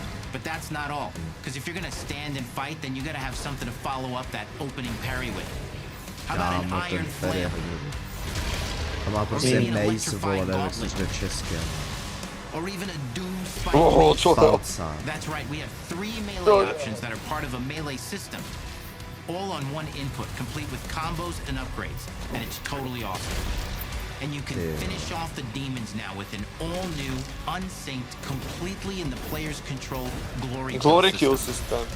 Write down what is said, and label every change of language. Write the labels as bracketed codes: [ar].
[en] But that's not all, because if you're gonna stand and fight, then you gotta have something to follow up that opening parry with. How about an Iron Flail? [cs] A má prostě mace, vole, nevím, což jde české. [en] Or even a Doom Spike. That's right, we have 3 melee options that are part of a melee system. All on one input, complete with combos and upgrades. And it's totally awesome. And you can finish off the demons now with an all-new, unsynced, completely in the player's control glory kill system.